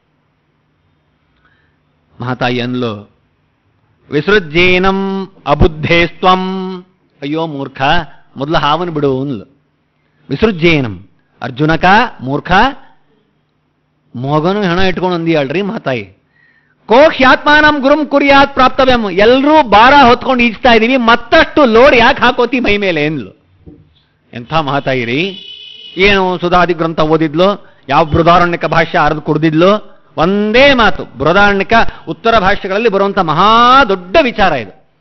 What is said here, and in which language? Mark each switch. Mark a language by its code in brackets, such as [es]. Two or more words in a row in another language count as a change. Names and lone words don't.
[kn] ಮಹಾತಾಯಿ ಅನ್ಲು, [sa] ವಿಸೃಜ್ಯೇನಂ ಅಬುದ್ಧೇಸ್ತ್ವಂ. ಅಯ್ಯೋ ಮೂರ್ಖ, ಮೊದಲು ಹಾವನು ಬಿಡು ಅನ್ಲು. [kn] ವಿಸೃಜ್ಯೇನಂ, ಅರ್ಜುನಕ ಮೂರ್ಖ, ಮಗನು ಹೆಣ ಇಟ್ಕೊಂಡು ಅಂದಿಯಾಳ್ರಿ ಮಹಾತಾಯಿ. [sa] ಕೋಹ್ಯಾತ್ಮಾನಂ ಗುರುಂ ಕುರ್ಯಾತ್ ಪ್ರಾಪ್ತವ್ಯಂ. [kn] ಎಲ್ಲರೂ ಭಾರ ಹೊತ್ಕೊಂಡು ಈಜ್ತಾ ಇದೀವಿ, ಮತ್ತಷ್ಟು ಲೋಡ್ ಯಾಕೆ ಹಾಕೋತಿ ಮೈ ಮೇಲೆ ಎಂದ್ಲು. ಎಂಥ ಮಹಾತಾಯಿರಿ. ಏನು ಸುಧಾದಿ ಗ್ರಂಥ ಓದಿದ್ಲು, ಯಾವ ಬೃಹದಾರಣ್ಯಕ ಭಾಷ್ಯ ಅರ್ದು ಕುಡ್ದಿದ್ಲು, ಒಂದೇ ಮಾತು. ಬೃಹದಾರಣ್ಯಕ ಉತ್ತರ ಭಾಷ್ಯಗಳಲ್ಲಿ ಬರುವಂಥ ಮಹಾ ದೊಡ್ಡ ವಿಚಾರ ಇದು.